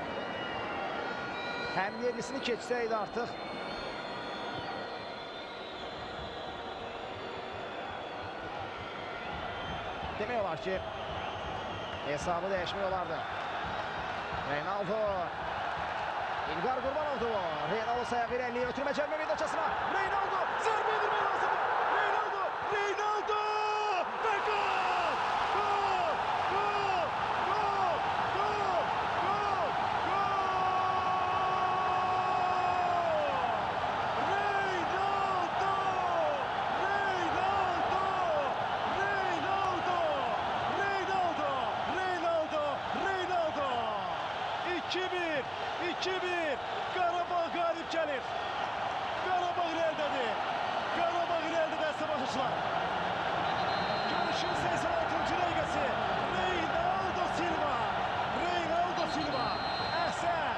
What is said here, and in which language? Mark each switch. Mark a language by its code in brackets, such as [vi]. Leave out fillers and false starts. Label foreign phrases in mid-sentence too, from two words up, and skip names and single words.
[az] Həm yerlisini keçsəydi artıq. Demək olar ki, hesabı dəyişmək olardı. Reynaldo. İlgar Qurbanovdu. Reynaldo sayağı irəliyə ötürmə cəlmə meydançasına. Reynaldo zərbə edilmək lazım. Reynaldo. Və gol! Gol! Gol! Gol! Gol! Gol! Gol! Reynaldo! Reynaldo! Reynaldo! Reynaldo! Reynaldo! 2-1! 2-1! Qarabağ qalib gəlir. Qarabağ irəlidədir. Qarabağ irəlidədir əziz tamaşaçılar. Görüşün 86-cı dəqiqəsi. Reynaldo Silva. Reynaldo Silva. Əhsən.